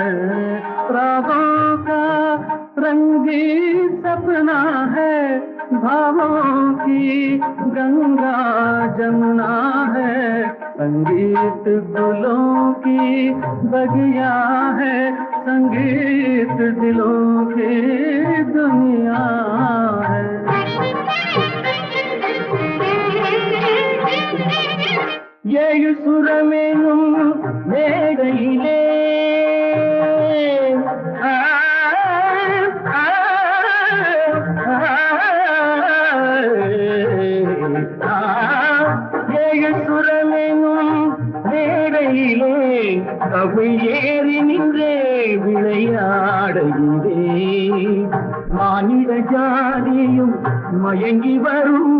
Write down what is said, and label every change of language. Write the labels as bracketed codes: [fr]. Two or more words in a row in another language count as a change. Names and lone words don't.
[hi] रागों का रंगी सपना है, भावों की गंगा जमुना है। संगीत गुलों की बगिया है, संगीत दिलों की दुनिया है। [ta] ஏழு சுரமேனும் மேடையிலே ஏழு சுரமேனும் மேடையிலே தமிழ் ஏறி நின்றே விளையாடையிலே மானிட ஜாதியும் மயங்கி வரும்